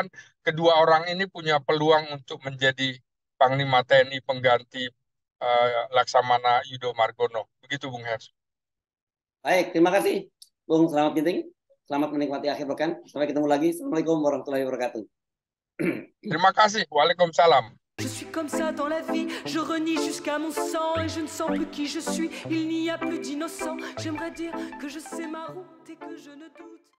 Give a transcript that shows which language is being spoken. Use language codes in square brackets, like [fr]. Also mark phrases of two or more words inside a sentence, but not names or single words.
[id] Kedua orang ini punya peluang untuk menjadi Panglima TNI pengganti Laksamana Yudo Margono. Begitu, Bung Hers. Baik, terima kasih Bung Selamat Ginting. Selamat menikmati akhir pekan. Sampai ketemu lagi. [ar] السلام عليكم ورحمة الله وبركاته. [id] Terima kasih. Waalaikumsalam. [fr] Je suis comme ça dans la vie, je renie jusqu'à mon sang et je ne sens plus qui je suis, il n'y a plus d'innocent. J'aimerais dire que je sais ma route et que je ne doute